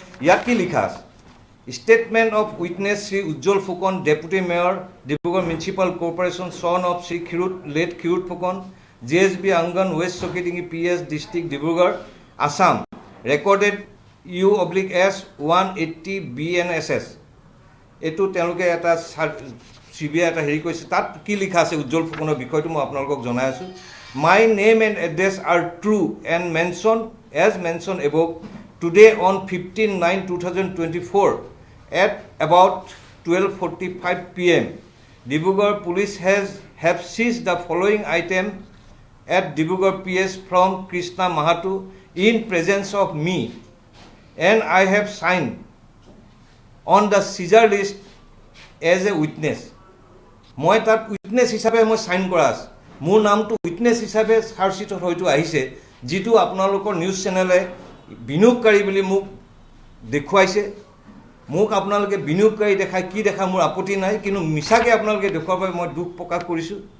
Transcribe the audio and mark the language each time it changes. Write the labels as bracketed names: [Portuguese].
[Assamese] ইয়াত কি লিখা আছে? [English] Statement of witness Sri Ujjwal Phukon, Deputy Mayor, Dibrugarh Municipal Corporation, son of Sri late Khirut Phukon, JSB Angan, West Sokitingi PS District, Dibrugarh, Assam. Recorded U/S 180 BNSS. [Assamese] এইটো তেওঁলোকে এটা CBI এটা হেৰি কৰিছে। তাত কি লিখা আছে উজ্জ্বল ফুকনৰ বিষয়টো মই আপোনালোকক জনাই আছোঁ। [English] My name and address are true and as mentioned above. Today on 15/9/2024 at about 12:45 p.m. Dibrugarh police have seized the following item at Dibrugarh PS from Krishna Mahato in presence of me, and I have signed on the seizure list as a witness. [Assamese] মই তাত witness হিচাপে মই sign কৰা আছে। মোৰ নামটো witness হিচাপে চাৰ্জশ্বিটত হয়তো আহিছে, যিটো আপোনালোকৰ নিউজ চেনেলে বিনিয়োগকাৰী বুলি মোক দেখুৱাইছে। মোক আপোনালোকে বিনিয়োগকাৰী দেখাই কি দেখা মোৰ আপত্তি নাই, কিন্তু মিছাকৈ আপোনালোকে দেখুৱাৰ বাবে মই দুখ প্ৰকাশ কৰিছোঁ।